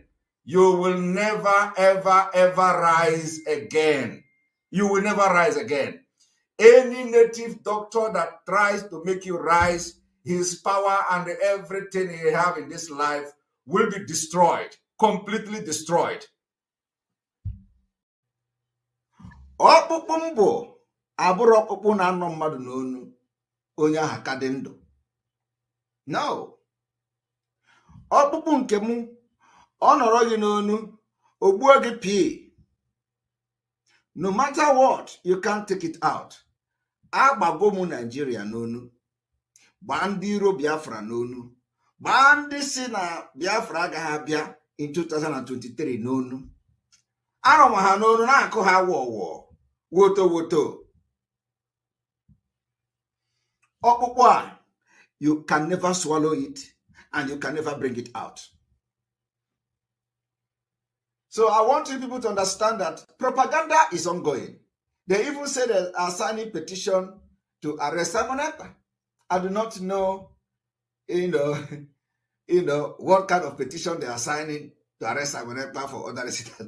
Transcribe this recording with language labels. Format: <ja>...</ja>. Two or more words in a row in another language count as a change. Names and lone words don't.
<en>You will never, ever, ever rise again. You will never rise again. Any native doctor that tries to make you rise, his power and everything he have in this life will be destroyed, completely destroyed.</en> <ig>Ọkpụkpụ mbụ abụrụ ọkpụkpụ na anọ mmadụ n'onu onye aha ka dị ndụ.</ig> <en>No.</en> <ig>Ọkpụkpụ nke mụ ọ nọrọ gị n'onu ogbuo gị pii.</ig> <en>No matter what, you can't take it out.</en> <ig>Agbago mụ Nigeria n'onu. Gbaa ndị iro Biafra n'onu. Gbaa ndị si na Biafra agaghị abịa in 2023 n'onu. Arọ ma ha n'onu na-akụ ha wọwọ. Woto woto. Ọkpụkpụ a,</ig> <en>you can never swallow it and you can never bring it out. So I want you people to understand that propaganda is ongoing. They even say they are signing petition to arrest Simon Ekpa. I do not know, what kind of petition they are signing to arrest Simon Ekpa for other reasons.</en>